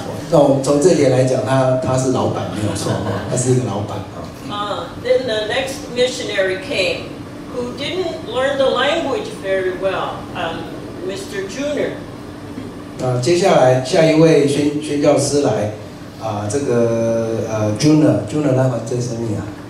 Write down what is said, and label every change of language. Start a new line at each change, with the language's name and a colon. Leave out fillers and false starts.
Chinese: 那我们从这点来讲，他是老板没有错他是一个老板
English: Then the next missionary came, who didn't learn the language very well, Mr. Junior.
Chinese: 接下来下一位宣教师来这个Junior 那个这什么呀？